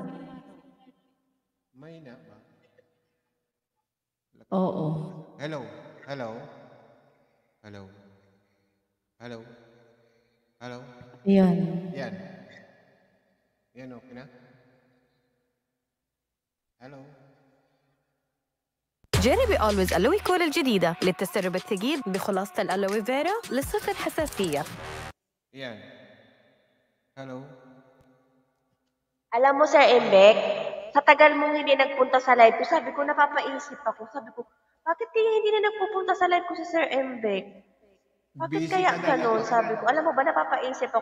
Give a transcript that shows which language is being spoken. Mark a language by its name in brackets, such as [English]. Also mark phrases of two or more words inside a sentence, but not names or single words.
[Filipino] Mahina ba? Oo. [English] Hello? Hello? Hello? Hello? Hello? [Filipino] Yan. Yan. Yan, okay na? Hello? [Arabic] جربي أولويز ألوي كول الجديدة للتسرب الثقيل بخلاصة الألوي فيرا لصفر حساسية. [Filipino] Yan. Hello? Alam mo, Sir Embek, sa tagal mong hindi nagpunta sa live ko, sabi ko, napapaisip ako. Sabi ko, bakit kaya hindi na nagpupunta sa live ko si Sir Embek? Bakit Busy kaya ka na ganun? lang. Sabi ko, alam mo ba, napapaisip ako.